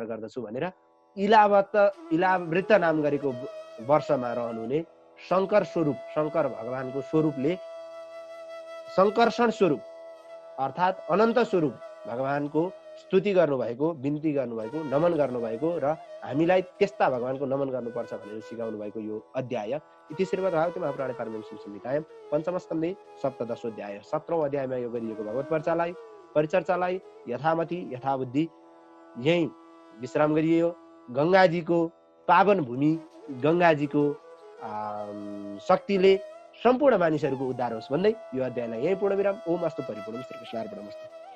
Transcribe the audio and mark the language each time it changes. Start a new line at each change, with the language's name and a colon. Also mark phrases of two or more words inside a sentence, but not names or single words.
Nepali: गर्दछु भनेर इलावृत नाम गरेको वर्षमा रहनुहुने शङ्कर स्वरूप, शङ्कर भगवानको स्वरूपले शङ्कर्षण स्वरूप अर्थात् अनन्त स्वरूप भगवानको स्तुति गर्नुभएको, बिन्ती गर्नुभएको, नमन गर्नुभएको र हामीलाई त्यस्ता भगवानको नमन गर्नुपर्छ भनेर सिकाउनु भएको यो अध्याय
Sanskrit: इति श्रीमद्भागवते महापुराणे पारमहंस संहितायां पञ्चमस्कन्धे सप्तदशोऽध्याय
Nepali: 17औं अध्यायमा यो गरिएको भगवत परिचर्चालाई यथामति यथाबुद्धि यही विश्राम गरियो। गङ्गाजीको पावन भूमि, गङ्गाजीको शक्तिले सम्पूर्ण मानिसहरूको उद्धार होस् भन्दै यो अध्यायलाई यही पूर्ण विराम।
Sanskrit: ओम अस्तु परिपूर्णम श्री कृष्णार्पणमस्तु।